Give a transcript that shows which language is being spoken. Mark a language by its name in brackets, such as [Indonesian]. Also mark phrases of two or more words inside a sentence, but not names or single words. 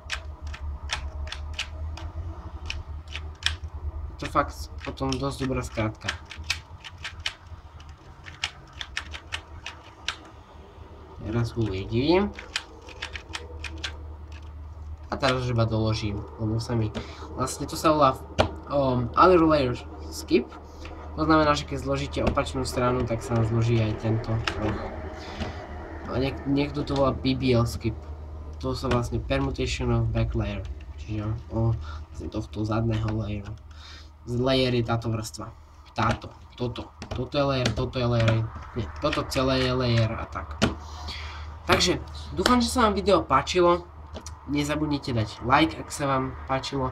[Slovak] Je to fakt potom dosť dobrá skrátka. Teraz ho uvidím. A teraz iba doložím, lebo sa mi vlastne to sa volá [English] other layer skip. [Slovak] To znamená, že keď zložíte opačnú stranu, tak sa zloží aj tento roh. A niekto to volá [English] BBL skip. [Slovak] To sa vlastne [English] permutation of back layer. [Slovak] Čiže vlastne tohto zadného layeru. Layer je táto vrstva. Toto je layer, toto je layer. Nie, toto celé je layer a tak. Takže, dúfam, že sa vám video páčilo. Nezabudnite dať like, ak sa vám páčilo.